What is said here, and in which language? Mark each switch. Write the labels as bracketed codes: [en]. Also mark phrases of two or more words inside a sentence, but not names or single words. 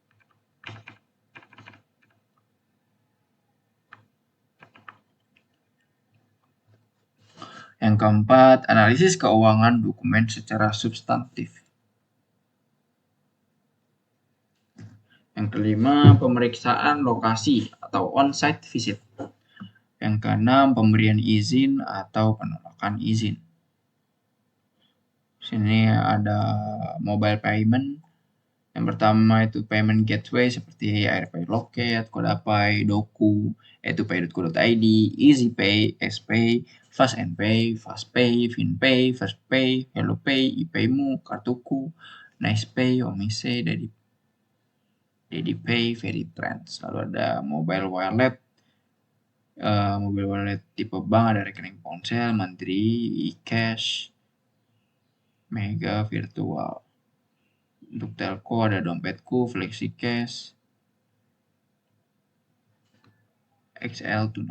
[id] Yang keempat, analisis keuangan dokumen secara substantif. Yang kelima, pemeriksaan lokasi atau [en] on-site visit. [id] Yang keenam, pemberian izin atau penolakan izin. Sini ada [en] mobile payment. [id] Yang pertama itu [en] payment gateway [id] seperti Airpay Loket, Kodapay, Doku, etupay.co.id, EasyPay, SPay, Fast and Pay, FastPay, FinPay, FirstPay, HelloPay, iPayMu, Kartuku, NicePay, Omise, DadiPay, VeryTrans. Lalu ada [en] mobile wallet. Mobile wallet [id] tipe bank ada rekening ponsel, Mandiri, eCash, Mega Virtual. Untuk telco ada dompetku, FlexiCash, XL Tuno.